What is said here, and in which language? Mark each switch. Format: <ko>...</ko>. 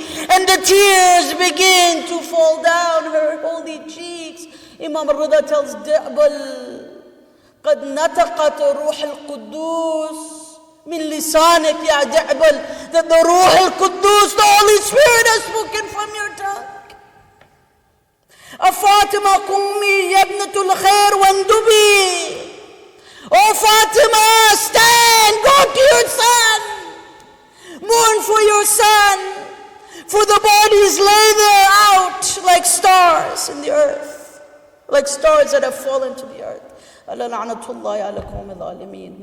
<en>And the tears begin to fall down her holy cheeks. Imam Rida tells Da'bal,</en> <ar>قد نطقت روح القدوس من لسانك يا دعبل,</ar> <en>that the Ruh al-Quddus, the Holy Spirit, has spoken from your tongue.</en> <ar>Fatima قومي يا ابنة الخير واندبي.</ar> <en>Oh Fatima, stand, go to your son, mourn for your son, for the bodies lay there out like stars in the earth, like stars that have fallen to the earth.</en> <ar>ألا لعنة الله على قوم الظالمين.</ar>